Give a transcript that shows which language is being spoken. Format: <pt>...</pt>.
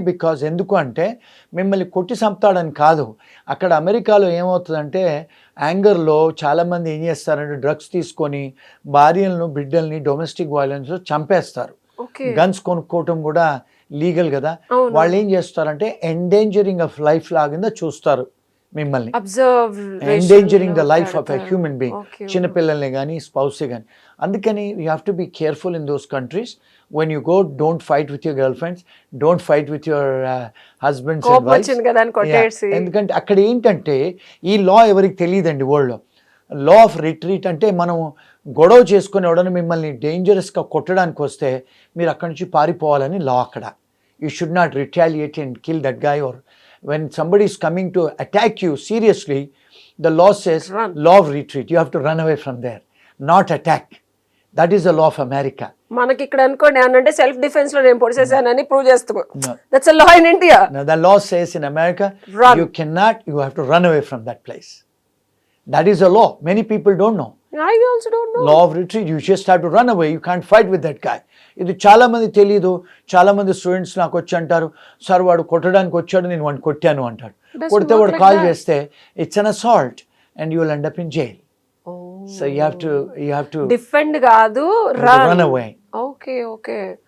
<te>Because ఎందుకు అంటే మిమ్మల్ని కొట్టి చంపుతాడని కాదు. అక్కడ అమెరికాలో ఏమవుతుందంటే యాంగర్లో చాలామంది ఏం చేస్తారంటే డ్రగ్స్ తీసుకొని భార్యలను, బిడ్డల్ని డొమెస్టిక్ వైలెన్స్ చంపేస్తారు. గన్స్ కొనుక్కోవటం కూడా లీగల్ కదా. వాళ్ళు ఏం చేస్తారంటే ఎండేంజరింగ్ ఆఫ్ లైఫ్ లాగా చూస్తారు మిమ్మల్ని,</te> <en>endangering the life of a human being,</en> <te>చిన్నపిల్లల్ని కానీ స్పౌసే కానీ. అందుకని</te> <en>You have to be careful in those countries. when you go, don't fight with your girlfriends, don't fight with your husbands and wives.</en> <te>ఎందుకంటే అక్కడ ఏంటంటే ఈ లా ఎవరికి తెలియదండి వరల్డ్లో. లా ఆఫ్ రిట్రీట్ అంటే మనం గొడవ చేసుకుని ఎవడన్నా మిమ్మల్ని డేంజరస్గా కొట్టడానికి వస్తే మీరు అక్కడి నుంచి పారిపోవాలని లా అక్కడ.</te> <en>You should not retaliate and kill that guy. Or when somebody is coming to attack you seriously, the law says law of retreat, you have to run away from there, not attack. That is the law of America.</en> <te>మనకి ఇక్కడ అనుకోండి అంటే self defence లో నేను పొడిసేసానని prove చేస్తాము.</te> <en>That's a law in India. Now the law says in America you cannot, you have to run away from that place. That is a law. Many people don't know. I also don't know. Law of retreat, you just have to run away, you can't fight with that guy.</en> <te>ఇది చాలా మంది తెలియదు. చాలా మంది students నాకు వచ్చి అంటారు, sir వాడు కొట్టడానికి వచ్చాడు, నేను వాడిని కొట్టాను అంటాడు. కొడితే వాడు కాల్ చేస్తే</te> <en>It's an assault and you will end up in jail. So you have to</en> <te>defend కాదు,</te> <en>Run away. Okay.</en>